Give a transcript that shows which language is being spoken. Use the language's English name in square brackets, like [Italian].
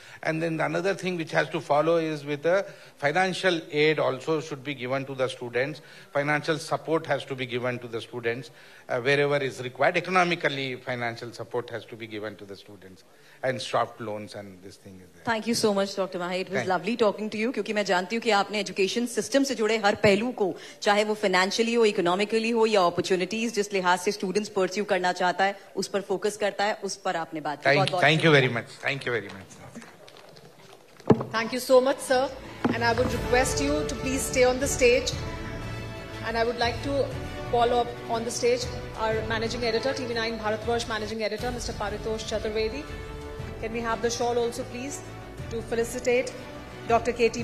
[English] And then another thing which has to follow is with the financial aid also should be given to the students. Financial support has to be given to the students wherever is required. Economically, financial support has to be given to the students and soft loans and this thing is there. Thank you so much, Dr. Mahe. It was lovely talking to you, [Hindi] क्योंकि मैं जानती हूँ कि आपने education system से जुड़े हर पहलू को, चाहे वो फाइनेंशियली हो, इकोनॉमिकली हो या अपॉर्चुनिटीज जिस लिहाज से स्टूडेंट्स परस्यू करना चाहता है उस पर फोकस करता है, उस पर आपने बात की. [English] Thank you very much. Thank you very much. Thank you so much, sir. And I would request you to please stay on the stage. And I would like to call up on the stage our managing editor, TV9 Bharatvarsh managing editor, Mr. Paritosh Chaturvedi. Can we have the shawl also, please, to felicitate Dr. K.T.